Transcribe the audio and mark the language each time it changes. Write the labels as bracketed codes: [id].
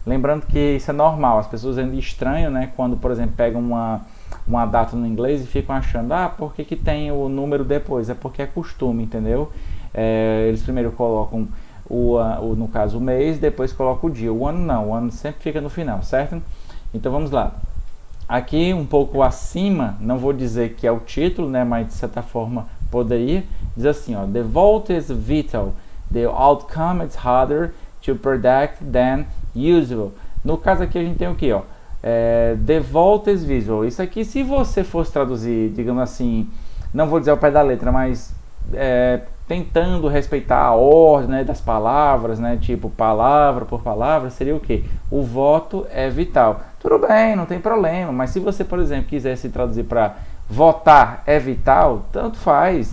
[pt] Lembrando que isso é normal, as pessoas ainda estranham, né? Quando, por exemplo, pegam uma data no inglês e ficam achando, por que tem o número depois? É porque é costume, entendeu? Eles primeiro colocam no caso o mês, depois colocam o dia. O ano não, o ano sempre fica no final, certo? Então vamos lá. Aqui um pouco acima, não vou dizer que é o título, né? Mas de certa forma poderia, diz assim, ó, [en] the vote is vital, the outcome is harder to predict than usual. [pt] No caso aqui a gente tem o que, ó? [en] The vote is visual. [pt] Isso aqui, se você fosse traduzir, digamos assim, não vou dizer ao pé da letra, mas tentando respeitar a ordem, né, das palavras, né, tipo palavra por palavra, seria o que? O voto é vital. Tudo bem, não tem problema, mas se você, por exemplo, quisesse traduzir para votar é vital, tanto faz.